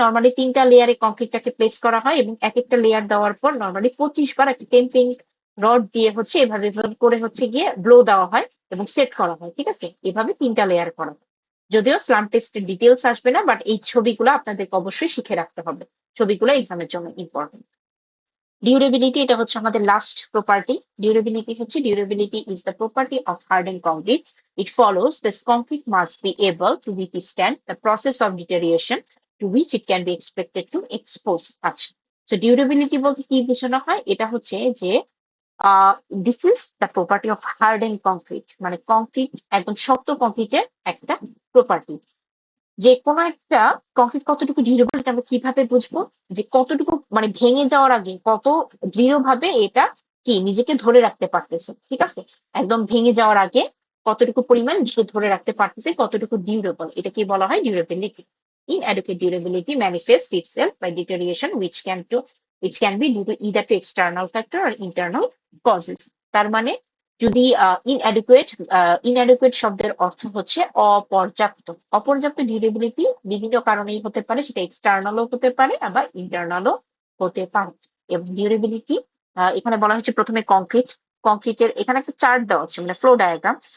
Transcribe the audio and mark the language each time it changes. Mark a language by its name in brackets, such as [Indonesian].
[Bangla] Normally 3টা লেয়ারে কংক্রিটটাকে place করা হয় এবং এক একটা লেয়ার দেওয়ার পর নর্মালি 25 বার একটা টেম্পিং রড দিয়ে হচ্ছে এভাবে এভাবে করে হচ্ছে গিয়ে ব্লো দেওয়া হয় এবং সেট করা হয়। ঠিক আছে? এভাবে 3টা লেয়ার করা হয়। যদিও স্লাম্প টেস্টের ডিটেলস আসবে না, বাট এই ছবিগুলো আপনাদেরকে অবশ্যই শিখে রাখতে হবে। ছবিগুলো এক্সামের জন্য ইম্পর্টেন্ট। ডিউরেবিলিটি, এটা হচ্ছে আমাদের last property. [English] Durability is the property of hardened concrete. It follows this concrete must be able to withstand the process of deterioration to which it can be expected to expose. [Bangla] আচ্ছা, so durability বলতে কি বোঝানো হয়? এটা হচ্ছে যে [English] this is the property of hardened concrete, [Bangla] মানে concrete, একদম শক্ত কংক্রিটের একটা প্রপার্টি। যে কোনো একটা কংক্রিট কতটুকু ডিউরেবল এটা আমরা কিভাবে বুঝবো? যে কতটুকু মানে ভেঙে যাওয়ার আগে কত দৃঢ়ভাবে এটা কি নিজেকে ধরে রাখতে পারতেছে। ঠিক আছে? একদম ভেঙে যাওয়ার আগে কতটুকু পরিমাণ নিজেকে ধরে রাখতে পারতেছে, কতটুকু ডিউরেবল, এটা কি বলা হয়? Durability. [English] Inadequate durability manifests itself by deterioration which can be due to either to external factor or internal causes. [Bangla] তার মানে যদি ইনঅ্যাডিকুয়েট শব্দের অর্থ হচ্ছে অপর্যাপ্ত। অপর্যাপ্ত ডিউরেবিলিটি বিভিন্ন কারণেই হতে পারে, সেটা এক্সটার্নালও হতে পারে আবার ইন্টারনালও হতে পারে। এবং ডিউরেবিলিটি এখানে বলা হচ্ছে প্রথমে কংক্রিটের এখানে একটা চার্ট দেওয়া আছে, মানে ফ্লো ডায়াগ্রাম।